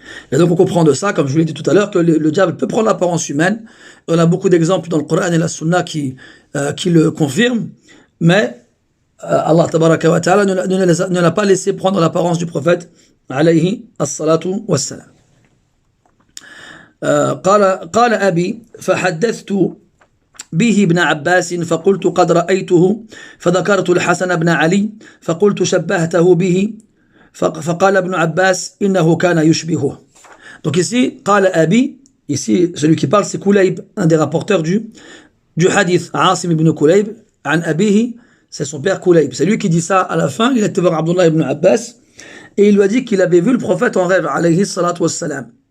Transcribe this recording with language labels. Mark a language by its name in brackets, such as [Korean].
[French] Et donc on comprend de ça, comme je vous l'ai dit tout à l'heure, que le diable peut prendre l'apparence humaine. On a beaucoup d'exemples dans le Coran et la Sunna qui le confirment, mais Allah tabaraka wa ta'ala ne l'a pas laissé prendre l'apparence du prophète alayhi as-salatu was-salam. [Arabic] قال أبي فحدثت به ابن عباس فقلت قد رأيته فذكرت الحسن بن علي فقلت شبهته به فقال ابن عباس إنه كان يشبهه. [French] Donc ici [Arabic] قال أبي, [French] ici celui qui parle c'est Kulayb, un des rapporteurs du hadith. Asim ibn Kulayb [Arabic] عن أبيه, [French] c'est son père Kulayb, c'est lui qui dit ça à la fin. Il a été voir Abdullah ibn Abbas et il lui a dit qu'il avait vu le prophète en rêve alayhi salatu wassalam.